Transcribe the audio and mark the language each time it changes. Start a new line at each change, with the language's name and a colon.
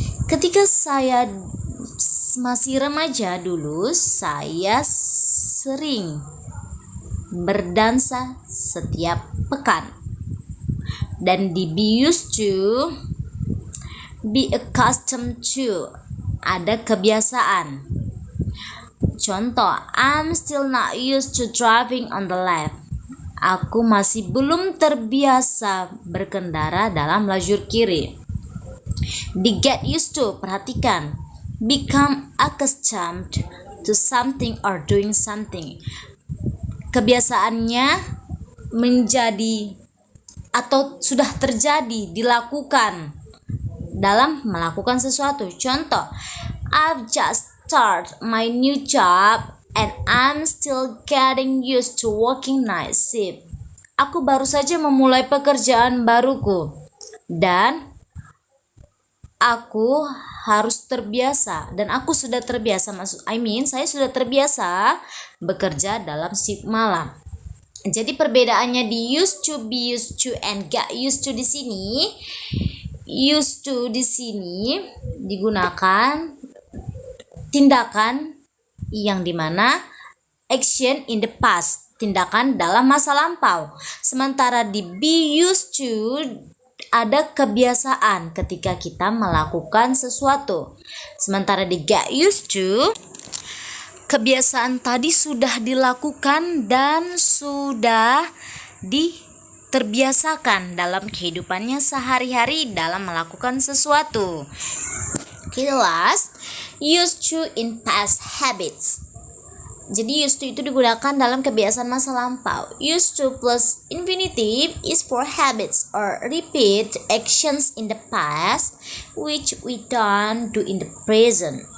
Indonesian: Ketika saya masih remaja dulu, saya sering berdansa setiap pekan. Dan di be used to, be accustomed to, ada kebiasaan.
English: Contoh, I'm still not used to driving on the left.
Indonesian: Aku masih belum terbiasa berkendara dalam lajur kiri.
English: Di get used to, perhatikan, become accustomed to something or doing something.
Indonesian: Kebiasaannya menjadi atau sudah terjadi, dilakukan dalam melakukan sesuatu.
English: Contoh, I've just started my new job and I'm still getting used to working night shift.
Indonesian: Aku baru saja memulai pekerjaan baruku dan aku harus terbiasa, dan aku sudah terbiasa saya sudah terbiasa bekerja dalam shift malam. Jadi perbedaannya di used to, be used to, and get used to di sini. Used to di sini digunakan tindakan yang dimana
English: action in the past,
Indonesian: tindakan dalam masa lampau. Sementara di be used to ada kebiasaan ketika kita melakukan sesuatu. Sementara di get used to, kebiasaan tadi sudah dilakukan dan sudah terbiasakan dalam kehidupannya sehari-hari dalam melakukan sesuatu.
English: Okay, last, used to in past habits.
Indonesian: Jadi used to itu digunakan dalam kebiasaan masa lampau.
English: Used to plus infinitive is for habits or repeat actions in the past which we don't do in the present.